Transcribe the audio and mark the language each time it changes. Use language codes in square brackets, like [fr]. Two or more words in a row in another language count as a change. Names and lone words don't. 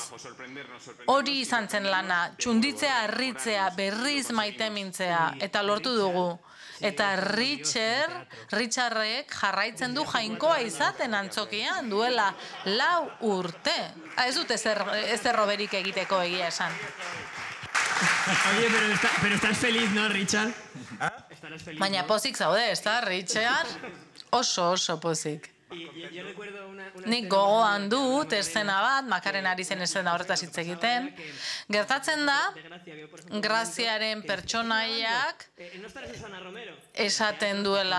[eu] Hori izan zen lana, txunditzea, harritzea, berriz maite mintzea, eta lortu dugu. Eta Richardrek jarraitzen du jainkoa izaten antzokian, duela 4 urte. Ez dut ezer roberik egiteko egia esan. [es] Oye, pero estás feliz, ¿no, Richard? [eu] Baina pozik zaude, ez da, Richard? Oso pozik. Nik gogoan dut eszena bat, Makaren ari zen eszena horretaz hitz egiten. Gertatzen da, Graziaren pertsonaiak esaten duela.